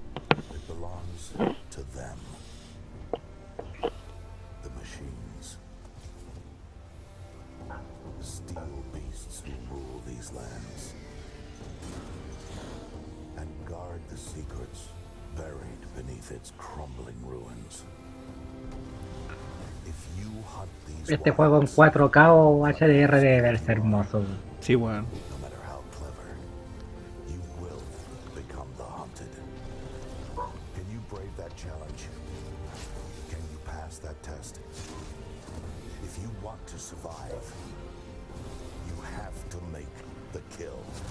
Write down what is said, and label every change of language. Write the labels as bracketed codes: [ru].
[en] It belongs to them, the machines. The steel beasts who rule these lands and guard the secrets buried beneath its crumbling ruins. If you hunt these [es] Este juego en 4K o HDR debe verse hermoso. Sí, weón. [en] no matter how clever, you will become the hunted. Can you brave that challenge? Can you pass that test? If you want to survive, you have to make the kill.